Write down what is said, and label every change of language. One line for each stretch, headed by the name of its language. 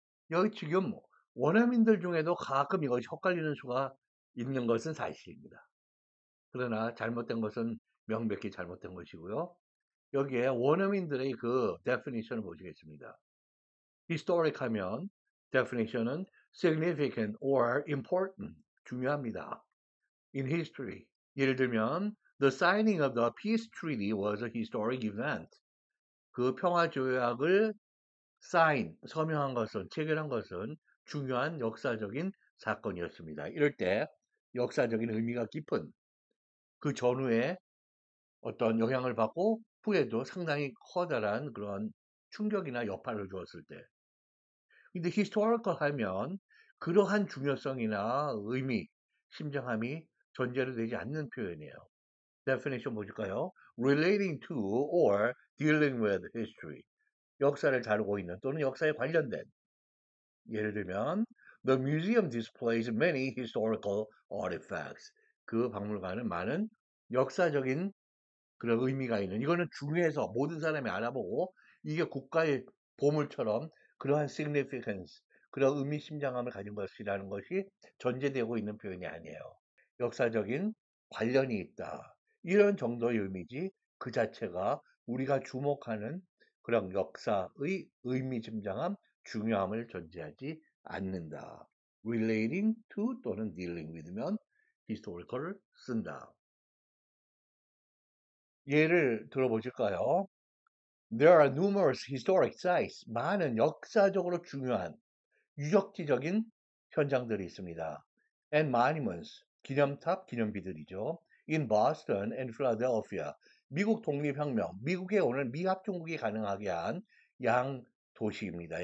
Korean: 여기 지금 원어민들 중에도 가끔 이것이 헷갈리는 수가 있는 것은 사실입니다. 그러나 잘못된 것은 명백히 잘못된 것이고요. 여기에 원어민들의 그 definition을 보시겠습니다.
English: historic 하면 definition은 significant or important,
Korean: 중요합니다.
English: in history,
Korean: 예를 들면
English: the signing of the peace treaty was a historic event.
Korean: 그 평화조약을 서명한 것은, 체결한 것은 중요한 역사적인 사건이었습니다. 이럴 때 역사적인 의미가 깊은 그 전후에 어떤 영향을 받고 후에도 상당히 커다란 그런 충격이나 여파를 주었을 때. 근데 historical 하면 그러한 중요성이나 의미, 심정함이 전제로 되지 않는 표현이에요. definition 보실까요?
English: relating to or dealing with history.
Korean: 역사를 다루고 있는 또는 역사에 관련된. 예를 들면
English: the museum displays many historical artifacts.
Korean: 그 박물관은 많은 역사적인 그런 의미가 있는 이거는 중요해서 모든 사람이 알아보고 이게 국가의 보물처럼 그러한 significance 그런 의미심장함을 가진 것이라는 것이 전제되고 있는 표현이 아니에요. 역사적인 관련이 있다. 이런 정도의 의미지 그 자체가 우리가 주목하는 그런 역사의 의미심장함, 중요함을 존재하지 않는다.
English: relating to
Korean: 또는
English: dealing with
Korean: 면 historical을 쓴다. 예를 들어보실까요?
English: There are numerous historic sites.
Korean: 많은 역사적으로 중요한 유적지적인 현장들이 있습니다.
English: And monuments,
Korean: 기념탑, 기념비들이죠.
English: In Boston and Philadelphia,
Korean: 미국 독립혁명, 미국에 오늘 미합중국이 가능하게 한 양 도시입니다.